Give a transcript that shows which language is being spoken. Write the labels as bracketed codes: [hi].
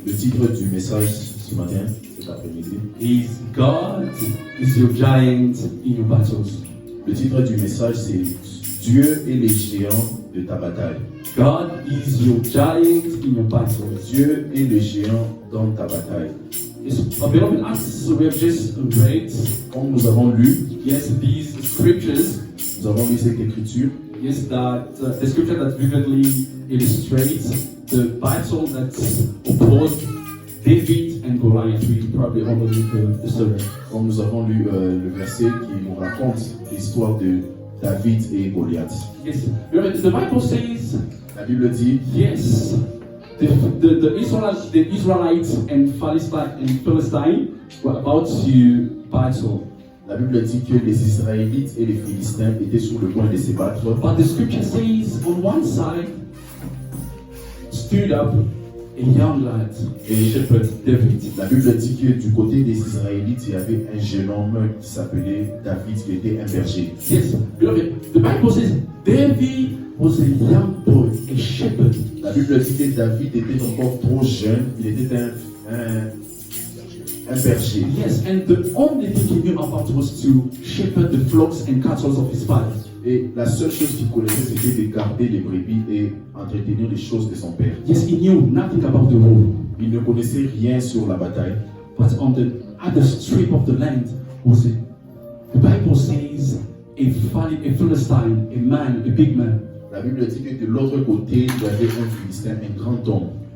[fr] Le titre du message ce matin, cet après-midi, [en] is God is your giant in your battles. [fr] le titre du message c'est Dieu est le géant de ta bataille. [en] God is your giant in your battles. [fr] Dieu est le géant dans ta bataille. [en] Yes, beloved, as we have just read, [fr] Comme nous avons lu, [en] yes, these scriptures, [fr] nous avons lu cette écriture, [en] yes, that the scripture that vividly illustrates the battle that opposed David and Goliath. We probably all know the story. [fr] comme nous avons lu le verset qui nous raconte l'histoire de David et Goliath. [en] Yes, remember, the Bible says, [fr] La Bible dit, [en] yes, the Israelites and Philistine were about to battle. [fr] La Bible dit que les Israélites et les Philistins étaient sur le point de se battre. [en] But the scripture says on one side stood up a young lad, a shepherd, David. [fr] La Bible dit que du côté des Israélites, il y avait un jeune homme qui s'appelait David, qui était un berger. [en] Yes, beloved, the Bible says David was a young boy, a shepherd. [fr] La Bible dit que David était encore trop jeune, il était un berger. [en] Yes, and the only thing he knew about was to shepherd the flocks and cattle of his father. [fr] Et la seule chose qu'il connaissait, c'était de garder les brebis et entretenir les choses de son père. [en] Yes, he knew nothing about the war. [fr] Il ne connaissait rien sur la bataille. [en] But on the other strip of the land was it? The Bible says a Philistine, a man, a big man. [fr] La Bible dit que de l'autre côté, il y avait un Philistin, un grand homme.